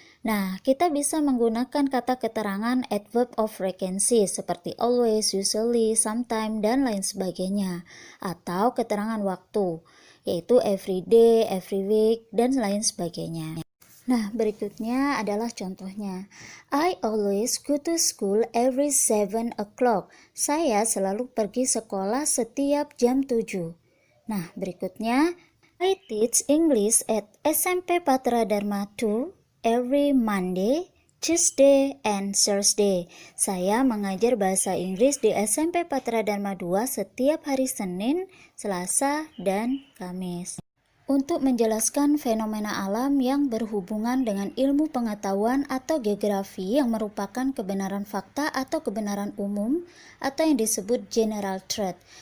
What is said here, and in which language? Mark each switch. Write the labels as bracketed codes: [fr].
[id] Nah, kita bisa menggunakan kata keterangan adverb of frequency seperti always, usually, sometime, dan lain sebagainya. Atau keterangan waktu, yaitu every day, every week, dan lain sebagainya. Nah, berikutnya adalah contohnya. [en] I always go to school every 7 o'clock. [id] Saya selalu pergi sekolah setiap jam 7. [en] Nah, berikutnya. I teach English at SMP Patra Dharma 2 every Monday, Tuesday, and Thursday. [id] Saya mengajar bahasa Inggris di SMP Patra Dharma 2 setiap hari Senin, Selasa, dan Kamis. Untuk menjelaskan fenomena alam yang berhubungan dengan ilmu pengetahuan atau geografi yang merupakan kebenaran fakta atau kebenaran umum atau yang disebut general truth.